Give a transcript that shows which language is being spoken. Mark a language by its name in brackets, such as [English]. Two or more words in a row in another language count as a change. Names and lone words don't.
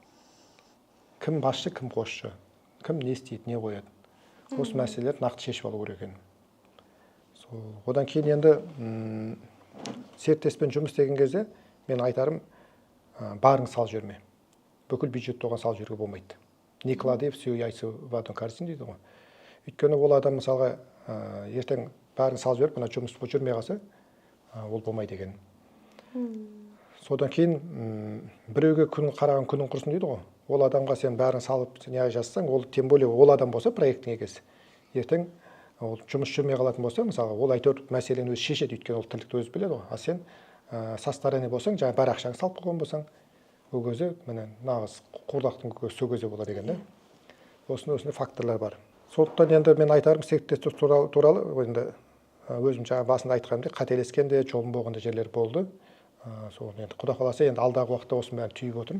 [Kazakh] Кім басшы, кім қосшы, кім не істейді, не қояды. Осы мәселелерді нақты шешіп алу керек екен. Одан кейін енді серіктеспен жұмыс істеген кезде мен айтарым, барың сал жүрме. бүкіл бюджетті оған салып жіберуге болмайды. [Russian] Не клади все яйца в одну корзину [Kazakh] дейді ғой. Өйткені ол адам мысалға ертең бәрін салып жіберіп, мына жұмыс жүрмей қалса, ол болмайды екен. Содан кейін біреуге күн қараған күнің құрсын дейді ғой. Ол адамға сен бәрін салып не жазсаң, ол [Russian] тем более [Kazakh] ол адам болса проекттің егесі. Ертең ол жұмыс жүрмей қалатын болса, мысалы, ол әйтеуір мәселені өзі шешеді, өйткені ол тірлікті өзі біледі ғой. А сен [Russian] со стороны [Kazakh] болсаң, жаңа бар ақшаңды салып қойған болсаң, ол кезде міне нағыз қуырдақтың сол кезде болады екен да. Осындай факторлар бар. Сондықтан енді мен айтарым серіктестік туралы енді өзім жаңа басында айтқанымдай қателескен де жолым болған да жерлер болды. Сол енді Құда қаласа енді алдағы уақытта осының бәрін түйіп отырмын.